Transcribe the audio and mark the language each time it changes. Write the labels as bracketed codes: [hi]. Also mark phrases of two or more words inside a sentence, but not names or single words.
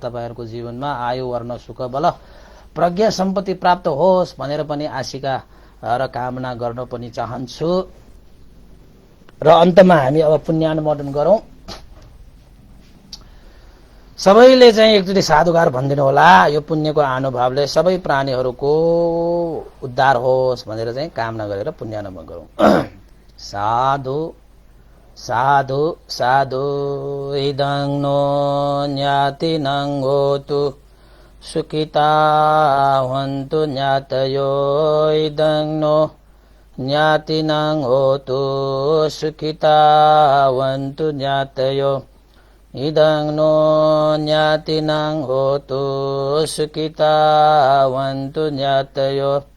[ne] तपाईँहरूको जीवनमा आयु वर्ण सुख बल प्रज्ञा सम्पत्ति प्राप्त होस् भनेर पनि आशिका र कामना गर्न पनि चाहन्छु। र अन्तमा हामी अब पुण्यानुमोदन गरौँ। सबैले चाहिँ एकचोटि साधुकार भनिदिनु होला। यो पुण्यको अनुभवले सबै प्राणीहरूको उद्धार होस् भनेर चाहिँ कामना गरेर पुण्यानुमोदन गरौँ। [pi] साधु साधु साधु इदं नो ज्ञातिनं होतु सुखिता हन्तु ज्ञातयो इदं नो ज्ञातिनं होतु सुखिता हन्तु ज्ञातयो इदं नो ज्ञातिनं होतु सुखिता हन्तु ज्ञातयो